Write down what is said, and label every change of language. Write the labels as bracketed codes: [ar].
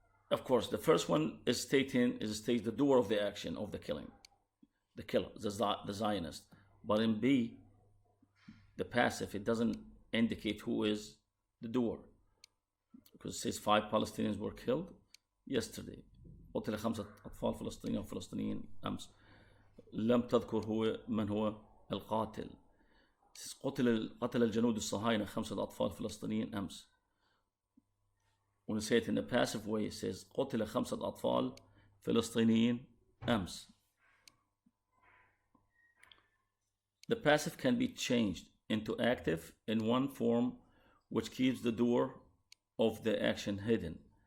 [en] Of course, the first one is stating the doer of the action of the killing, the killer, the Zionist. But in B, the passive, it doesn't indicate who is the doer, because it says 5 Palestinians were killed yesterday. [ar] قتل 5 أطفال فلسطينيين أمس. لم تذكر من هو القاتل. قتل الجنود الصهاينة 5 أطفال فلسطينيين أمس. [en] When you say it in a passive way, it says [ar] قتل 5 أطفال فلسطينيين أمس. [en] The passive can be changed into active in one form which keeps the doer of the action hidden.